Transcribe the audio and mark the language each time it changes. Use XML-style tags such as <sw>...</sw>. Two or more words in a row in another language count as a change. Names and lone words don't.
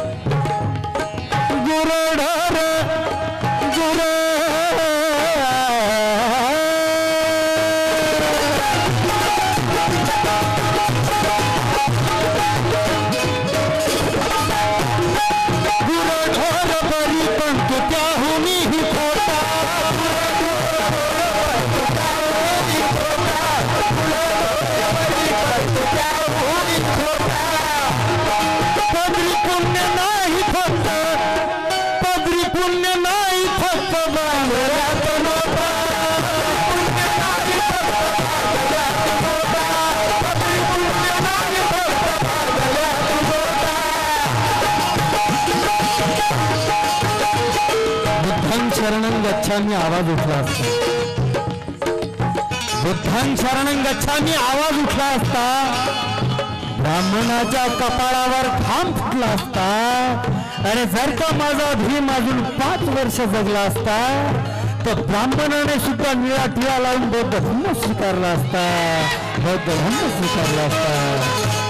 <mr>गुरढोर बरी पण तू त्याहुनी ही खोटा पदरी पुण्य नाही फक्त</mr> <pi>बुद्धं शरणं</pi> <mr>गच्छामी आवाज उठला असता</mr> <pi>बुद्धं शरणं गच्छामी</pi> <mr>आवाज उठला असता ब्राह्मणाच्या कपाळावर खांब फुटला असता आणि जर का माझा भीम अजून 5 वर्ष जगला असता तर ब्राह्मणाने सुद्धा निळा टिळा लावून बौद्ध धर्म स्वीकारला असता बौद्ध धर्म स्वीकारला असता</mr>